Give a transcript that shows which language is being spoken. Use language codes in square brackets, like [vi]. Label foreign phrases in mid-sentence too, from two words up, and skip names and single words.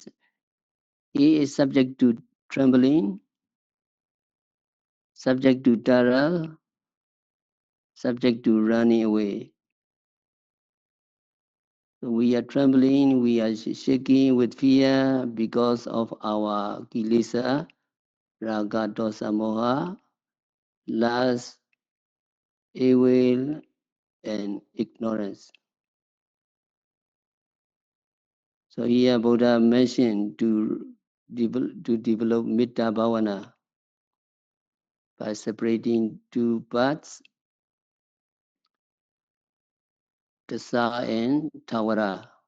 [en] He is subject to trembling, subject to terror, subject to running away. So we are trembling, we are shaking with fear because of our [pi] kilesa, raga, dosa, moha, [en] lust, evil, and ignorance. So here Buddha mentioned to develop [pi] Metta Bhavana [en] by separating two parts, Dasa and Tawara.